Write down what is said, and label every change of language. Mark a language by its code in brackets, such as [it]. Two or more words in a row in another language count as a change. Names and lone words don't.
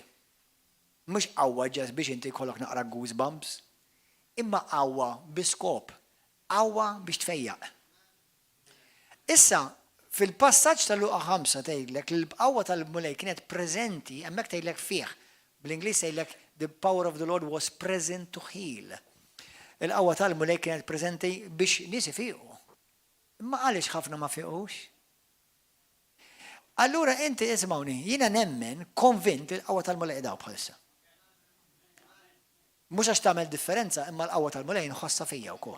[mt] Mhux qawwa ġast biex inti jkollok naqra goosebumps, imma qawwa bi skop, qawwa biex tfejjaq. Issa, fil-passaġġ tal-Luqa 5 tgħidlek li l-qawwa tal-mulej kienet preżenti, hemmhekk tgħidlek fih. Bl-Ingliż tgħidlek [en] the power of the Lord was present to heal. [mt] Il-qawwa tal-mulej kienet preżenti biex nies ifiqu. Imma għaliex ħafna ma fiqux? Allura inti ismawni, jiena nemmen konvint il-qawwa tal-mulej daw bħalissa. Mhux għax tagħmel differenza, imma l-qawwa tal-mulej nħossha fija wkoll.